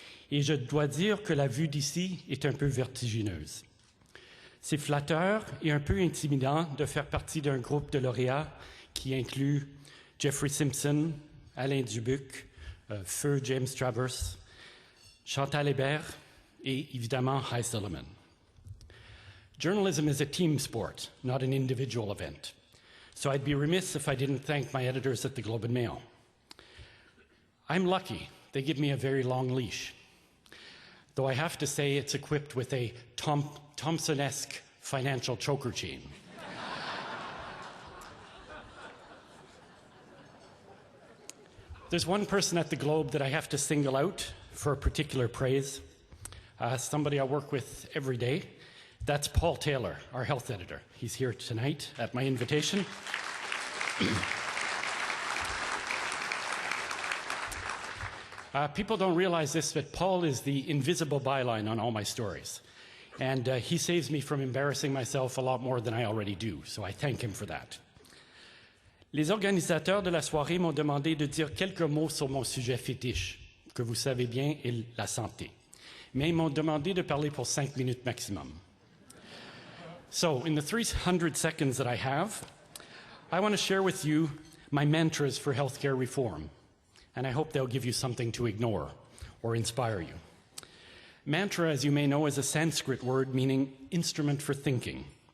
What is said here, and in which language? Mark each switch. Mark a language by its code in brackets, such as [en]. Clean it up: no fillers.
[fr] Et je dois dire que la vue d'ici est un peu vertigineuse. C'est flatteur et un peu intimidant de faire partie d'un groupe de lauréats qui inclut Jeffrey Simpson, Alain Dubuc, Feu James Travers, Chantal Hébert et évidemment Hy Sullivan. [en] Journalism is a team sport, not an individual event. So I'd be remiss if I didn't thank my editors at the Globe and Mail. I'm lucky. They give me a very long leash. Though I have to say it's equipped with a Thompson-esque financial choker chain. There's one person at the Globe that I have to single out for particular praise, somebody I work with every day. That's Paul Taylor, our health editor. He's here tonight at my invitation. People don't realize this, but Paul is the invisible byline on all my stories. And he saves me from embarrassing myself a lot more than I already do, so I thank him for that. [fr] Les organisateurs de la soirée m'ont demandé de dire quelques mots sur mon sujet fétiche, que vous savez bien, est la santé. Mais ils m'ont demandé de parler pour 5 minutes maximum. [en] So, in the 300 seconds that I have, I want to share with you my mantras for healthcare reform, and I hope they'll give you something to ignore or inspire you. Mantra, as you may know, is a Sanskrit word meaning instrument for thinking.